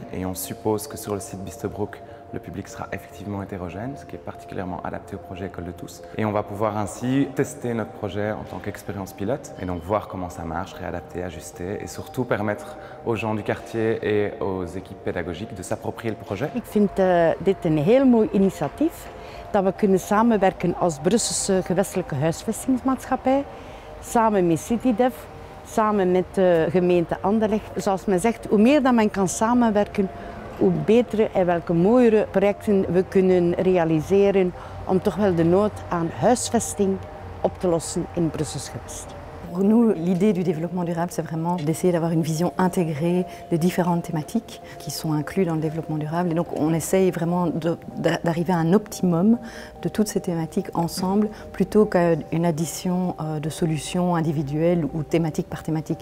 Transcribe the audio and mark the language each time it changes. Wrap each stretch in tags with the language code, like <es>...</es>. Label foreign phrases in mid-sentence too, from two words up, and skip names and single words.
<fr>Et on suppose que sur le site Bistebroek, le public sera effectivement hétérogène, ce qui est particulièrement adapté au projet École de tous. Et on va pouvoir ainsi tester notre projet en tant qu'expérience pilote et donc voir comment ça marche, réadapter, ajuster et surtout permettre aux gens du quartier et aux équipes pédagogiques de s'approprier le projet.</fr> <nl>Ik vind dit een heel mooi initiatief dat we kunnen samenwerken als Brusselse gewestelijke huisvestingsmaatschappij, samen met CityDev, samen met de gemeente Anderlecht. Zoals men zegt, hoe meer dat men kan samenwerken, hoe betere en welke mooiere projecten we kunnen realiseren om toch wel de nood aan huisvesting op te lossen in Brussels gewest.</nl> <fr>Pour nous, l'idée du développement durable, c'est vraiment d'essayer d'avoir une vision intégrée des différentes thématiques qui sont incluses dans le développement durable. Et donc on essaye vraiment d'arriver à un optimum de toutes ces thématiques ensemble, plutôt qu'à une addition de solutions individuelles ou thématique par thématique.</fr>